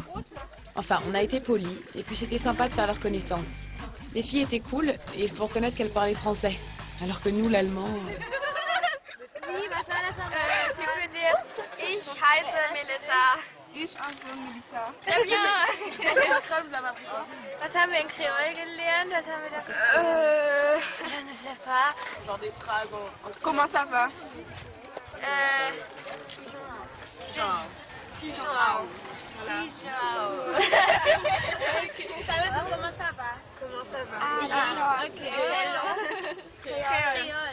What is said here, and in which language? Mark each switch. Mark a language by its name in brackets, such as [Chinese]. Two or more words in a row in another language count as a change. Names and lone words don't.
[French] Enfin, on a été polis, et puis c'était sympa de faire leur connaissance. Les filles étaient cool, et il faut reconnaître qu'elles parlaient français. Alors que nous, l'allemand... Tu peux dire [German] Ich heiße Melissa. Ich heiße Melissa. [French] Très bien. Vous avez appris quoi? [German] Was haben wir in Créole gelernt? Was haben wir da? [French] Je ne sais pas. Genre des phrases Comment ça va? Genre. Pigeon. Ça veut dire comment ça va? Comment ça va? Ah, ok. Créole.